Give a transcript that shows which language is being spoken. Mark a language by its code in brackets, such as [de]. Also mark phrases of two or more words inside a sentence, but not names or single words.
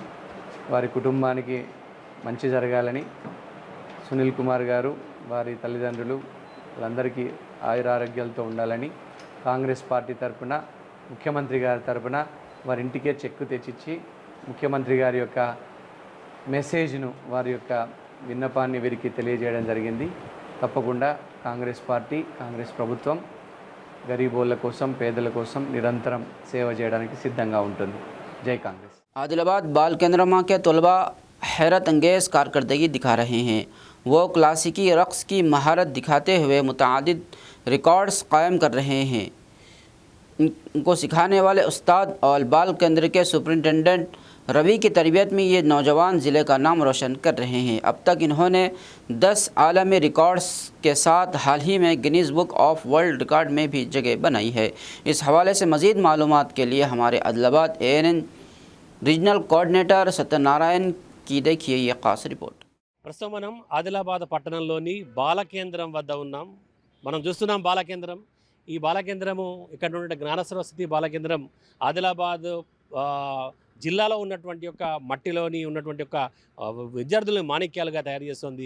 [te] వారి కుటుంబానికి మంచి జరగాలని సునీల్ కుమార్ గారు వారి తల్లిదండ్రులు వాళ్ళందరికీ ఆయురారోగ్యాలతో ఉండాలని కాంగ్రెస్ పార్టీ తరఫున ముఖ్యమంత్రి గారి తరఫున వారి ఇంటికే చెక్కు తెచ్చిచ్చి ముఖ్యమంత్రి గారి యొక్క మెసేజ్ను వారి యొక్క విన్నపాన్ని వీరికి తెలియజేయడం జరిగింది. తప్పకుండా కాంగ్రెస్ పార్టీ కాంగ్రెస్ ప్రభుత్వం గరీబోళ్ళ కోసం పేదల కోసం నిరంతరం సేవ చేయడానికి సిద్ధంగా ఉంటుంది. జై కాంగ్రెస్. [ur] عادل آباد بال کیندرما کے طلبہ حیرت انگیز کارکردگی دکھا رہے ہیں. وہ کلاسیکی رقص کی مہارت دکھاتے ہوئے متعدد ریکارڈز قائم کر رہے ہیں. ان کو سکھانے والے استاد اور بال کیندر کے سپرنٹنڈنٹ روی کی تربیت میں یہ نوجوان ضلعے کا نام روشن کر رہے ہیں. اب تک انہوں نے 10 عالمی ریکارڈز کے ساتھ حال ہی میں گنیز بک آف ورلڈ ریکارڈ میں بھی جگہ بنائی ہے. اس حوالے سے مزید معلومات کے لیے ہمارے عادل آباد [en] ANN Regional Coordinator [ur] సత్యనారాయణ کی دیکھیے یہ خاص رپورٹ. [te] ప్రస్తుతం మనం ఆదిలాబాద్ పట్టణంలోని బాలకేంద్రం వద్ద ఉన్నాం. మనం చూస్తున్నాం బాలకేంద్రం. ఈ బాలకేంద్రము ఇక్కడ ఉన్న జ్ఞాన సరస్వతి బాలకేంద్రం ఆదిలాబాద్ జిల్లాలో ఉన్నటువంటి యొక్క మట్టిలోని ఉన్నటువంటి యొక్క విద్యార్థులను మాణిక్యాలుగా తయారు చేస్తుంది.